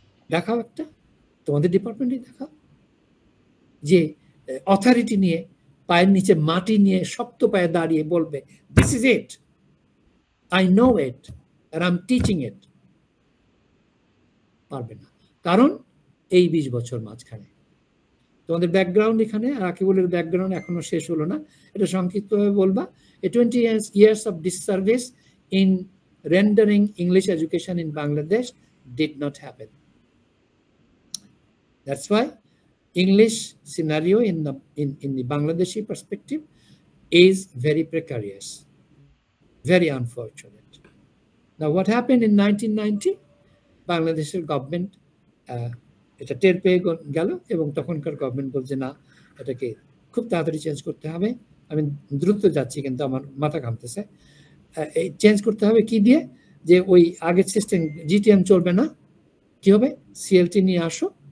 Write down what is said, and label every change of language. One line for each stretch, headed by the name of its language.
Bangla: দেখাও একটা, তোমাদের ডিপার্টমেন্টে দেখাও যে অথরিটি নিয়ে, পায়ের নিচে মাটি নিয়ে শক্ত পায়ে দাঁড়িয়ে বলবে,
English: This is it, I know it and I'm teaching it.
Bangla: পারবে না, কারণ এই 20 বছর মাঝখানে তোমাদের ব্যাকগ্রাউন্ড, এখানে রাকিবুলের ব্যাকগ্রাউন্ড এখনো শেষ হলো না, এটা সংক্ষিপ্তভাবে বলবা।
English: 20 years of disservice in rendering English education in Bangladesh did not happen. That's why English scenario in the Bangladeshi perspective is very precarious, very unfortunate. Now, what happened in 1990?
Bangla: বাংলাদেশের government এটা টের পেয়ে গেল এবং তখনকার গভর্নমেন্ট বলছে না, এটাকে খুব তাড়াতাড়ি চেঞ্জ করতে হবে। আমি দ্রুত যাচ্ছি কিন্তু আমার মাথা ঘামতেছে। এই চেঞ্জ করতে হবে কি দিয়ে, যে ওই আগের সিস্টেম জিটিএম চলবে না, কি হবে, সিএলটি নিয়ে আসো।